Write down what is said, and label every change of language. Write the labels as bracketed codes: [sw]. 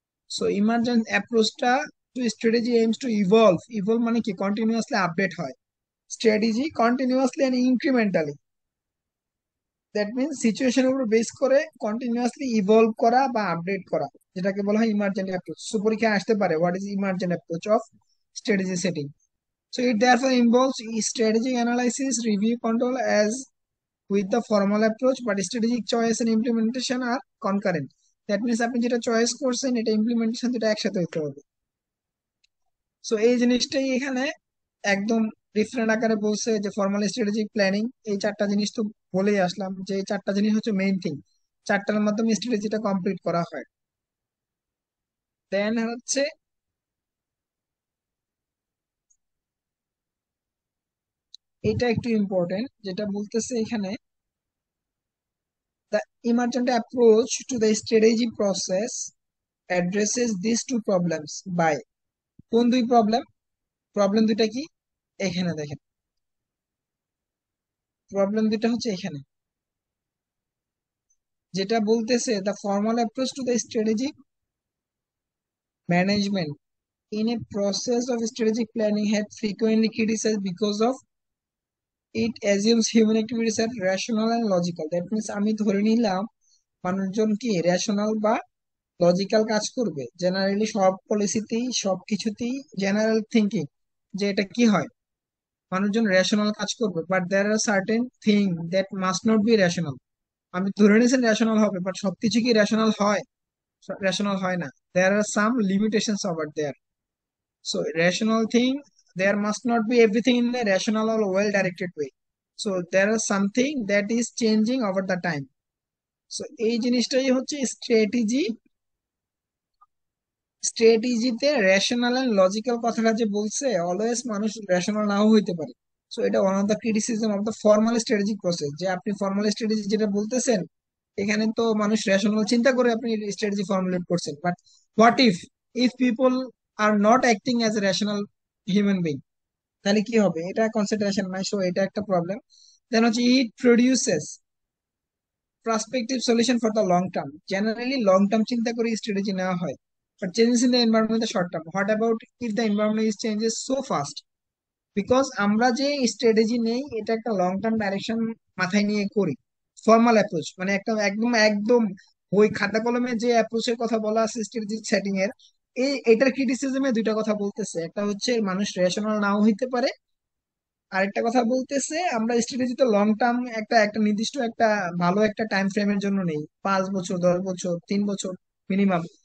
[en] so emergent অ্যাপ্রোচটা to strategy aims to evolve [bn] মানে কি continuously update হয়, strategy continuously and incrementally, that means সিচুয়েশনের উপর বেস করে কন্টিনিউয়াসলি ইভলভ করা বা আপডেট করা, যেটাকে বলা হয় ইমার্জেন্ট অ্যাপ্রোচ। সো পরীক্ষায় আসতে পারে [en] What is emergent approach of strategy setting. So it therefore involves strategic analysis, review, control as with the formal approach, but strategic choice and implementation are concurrent. [bn] That means আপনি যেটা choice করছেন এটা implementation দুটো একসাথে হতে হবে। So এই জিনিসটাই এখানে একদম ডিফারেন্ট আকারে বলছে যে ফর্মাল স্ট্র্যাটেজিক প্ল্যানিং, এই চারটা জিনিস তো বলেই আসলাম যে এই চারটা জিনিস হচ্ছে মেইন থিং, চারটার মাধ্যমে স্ট্র্যাটেজিটা কমপ্লিট করা হয়। দেন হচ্ছে এটা একটু ইম্পর্টেন্ট যেটা বলতেছে এখানে, [en] the emergent approach to the strategy process addresses these two problems by, [bn] কোন দুই প্রবলেম, প্রবলেম দুইটা কি এখানে দেখেন, প্রবলেম দুইটা হচ্ছে এখানে [en] যেটা বলতেছে the formal approach to the strategic management in a process of strategic planning had frequently criticized because of it assumes human activities are rational and logical. [bn] That means আমি ধরে নিলাম মানুষজন কি রেশনাল বা লজিক্যাল কাজ করবে, জেনারেলি সব পলিসিতেই সব কিছুতেই জেনারেল থিঙ্কিং, যে এটা কি হয় মানুষজন রেশনাল কাজ করবে, [en] But there are certain thing that must not be rational. [bn] আমি ধরে নিয়েছেন রেশনাল হবে বাট সবকিছু কি রেশনাল হয়, রেশনাল হয় না। [en] There are some limitations over there. So rational thing, there must not be everything in a rational or well directed way. So there is something that is changing over the time. [bn] So এই জিনিসটাই হচ্ছে strategy. স্ট্র্যাটেজিতে rational and logical কথাটা যে বলছে, always মানুষ rational নাও হইতে পারে। So এটা [en] one of the criticism of the formal strategic process, [bn] যে আপনি ফর্মাল স্ট্র্যাটেজি যেটা বলতেছেন, এখানে তো মানুষ রেশনাল চিন্তা করে আপনি স্ট্র্যাটেজি ফর্মুলেট করছেন, [en] but what if if people are not acting as a rational human being, [bn] তাহলে কি হবে? এটা কনসিডারেশন নাই, সো এটা একটা প্রবলেম। [en] Then হচ্ছে it produces prospective solution for the long term. [bn] Generally, long term চিন্তা করে strategy নেওয়া হয়. [en] But changes in the environment the short term. What about if the environment is changes so fast? [bn] Because আমরা যে strategy নেই, এটা একটা long term direction মাথায় নিয়ে করি। ফর্মাল অ্যাপ্রোচ মানে একটা একদম একদম ওই খাতা কলমে যে অ্যাপ্রোচের কথা বলা আছে স্ট্র্যাটেজিক সেটিং এর, এটার ক্রিটিসিজমে দুইটা কথা বলতেছে। একটা হচ্ছে মানুষ রেশনাল নাও হইতে পারে, আরেকটা কথা বলতেছে আমরা স্ট্র্যাটেজি তো লং টার্ম একটা একটা নির্দিষ্ট একটা ভালো একটা টাইম ফ্রেমের জন্য নেই, 5 বছর, 10 বছর, 3 বছর মিনিমাম।